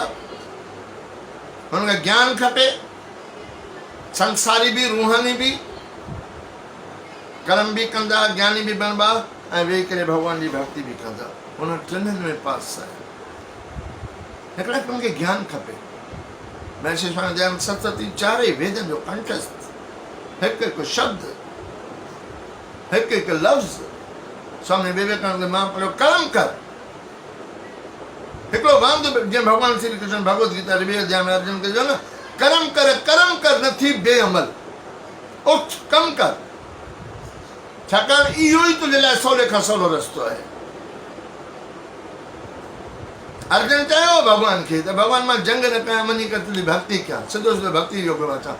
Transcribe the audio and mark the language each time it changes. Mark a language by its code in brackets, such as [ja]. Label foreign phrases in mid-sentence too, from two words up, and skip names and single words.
[sd] हुनखे ज्ञान खपे, संसारी बि, रूहानी बि, कर्म बि कंदा, ज्ञानी बि बणबा, ऐं वेही करे भॻवान जी भक्ति बि कंदा। हुन टिनिनि में पास आहे। हिकिड़ा हुनखे ज्ञान खपे। महर्षि स्वामी दयानंद सरस्वती चारे वेदनि जो कंठस्थ, हिकु हिकु शब्द, हिकु हिकु लफ़्ज़ स्वामी विवेकानंद मां पढ़ियो, कर्म कर। हिकिड़ो वांदो जीअं भगवान श्री कृष्ण भगवत गीता 2 अध्याय में अर्जुन खे चयो न, कर्म कर न थी बेअमल, उठ कमु कर, छाकाणि इहो ई तुंहिंजे लाइ सवले खां सवलो रस्तो आहे। अर्जुन चयो भगवान खे त भगवान मां जंग न कयां, वञी करे तुंहिंजी भक्ति कयां, सिधो सिधो भक्ति योग में अचां।